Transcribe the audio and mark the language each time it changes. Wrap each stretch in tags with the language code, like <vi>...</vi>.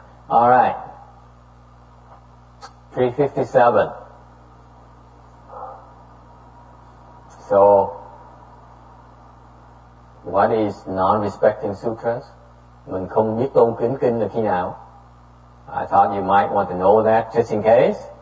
<en>All right. 357. So, what is non-respecting sutras?</en> <vi>Mình không biết tôn kính kinh là khi nào?</vi> <en>I thought you might want to know that just in case.</en>